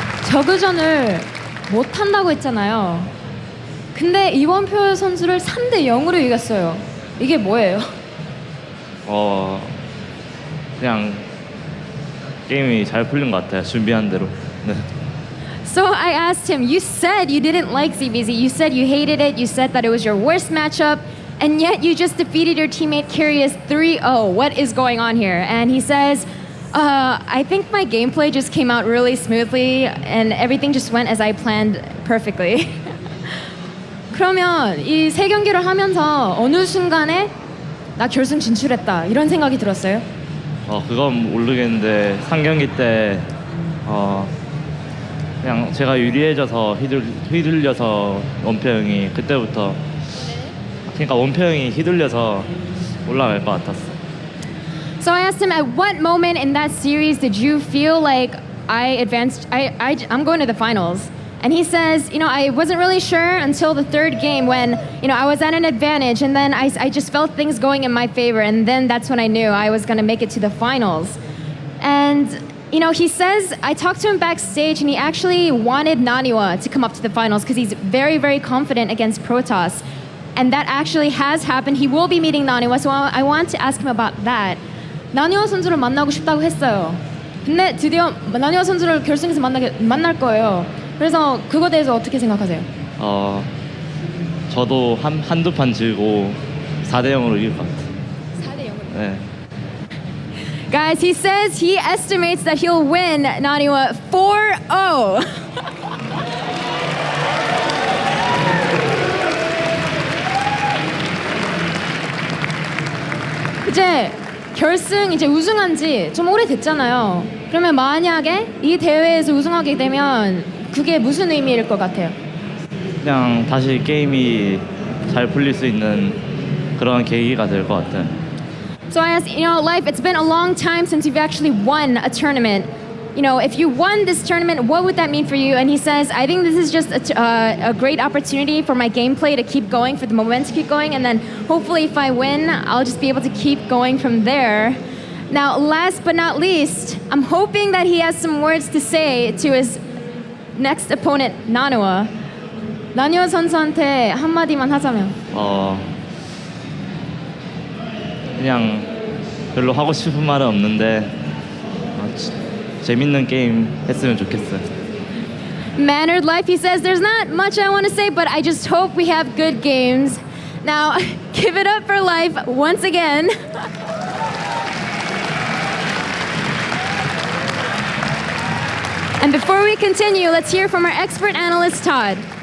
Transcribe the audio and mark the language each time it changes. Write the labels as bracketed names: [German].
[Korean] 저그전을 못한다고 했잖아요. 근데 이원표 선수를 3-0으로 이겼어요. 이게 뭐예요? 그냥 게임이 잘 풀린 것 같아요. 준비한 대로. 네. [English] So I asked him, you said you didn't like ZBZ, you said you hated it, you said that it was your worst matchup, and yet you just defeated your teammate Curious 3-0. What is going on here? And he says, I think my gameplay just came out really smoothly and everything just went as I planned perfectly. [Korean] 그러면 이 세 경기를 하면서 어느 순간에 나 결승 진출했다 이런 생각이 들었어요? 그건 모르겠는데 3경기 때 그냥 제가 유리해져서 휘둘려서 원표 형이 그때부터 그러니까 원표 형이 휘둘려서 올라갈 것 같았어. [English] So I asked him, at what moment in that series did you feel like I'm going to the finals? And he says, I wasn't really sure until the 3rd game when, I was at an advantage and then I just felt things going in my favor, and then that's when I knew I was going to make it to the finals. And, he says, I talked to him backstage and he actually wanted Naniwa to come up to the finals because he's very, very confident against Protoss. And that actually has happened. He will be meeting Naniwa, so I want to ask him about that. [Korean] 나니와 선수를 만나고 싶다고 했어요. 근데 드디어 나니와 선수를 결승에서 만날 거예요. 그래서 그거에 대해서 어떻게 생각하세요? 저도 한두 판 지고 4대 0으로 이길 것 같아요. 4대 0으로. 네. [English] Guys, he says he estimates that he'll win Naniwa 4-0. [Korean] 이제 결승 이제 우승한 지 좀 오래됐잖아요. 그러면 만약에 이 대회에서 우승하게 되면 그게 무슨 의미일 것 같아요? 그냥 다시 게임이 잘 풀릴 수 있는 그런 계기가 될 것 같아요. [English] So I asked, Life, it's been a long time since you've actually won a tournament. If you won this tournament, what would that mean for you? And he says, I think this is just a great opportunity for my gameplay to keep going, for the momentum to keep going, and then hopefully if I win, I'll just be able to keep going from there. Now, last but not least, I'm hoping that he has some words to say to his next opponent, 나누아. [Korean] 나누아 선수한테 한마디만 하자면. 그냥 별로 하고 싶은 말은 없는데 재밌는 게임 했으면 좋겠어요. [English] Mannered Life, he says, there's not much I want to say, but I just hope we have good games. Now, give it up for Life once again. And before we continue, let's hear from our expert analyst, Todd.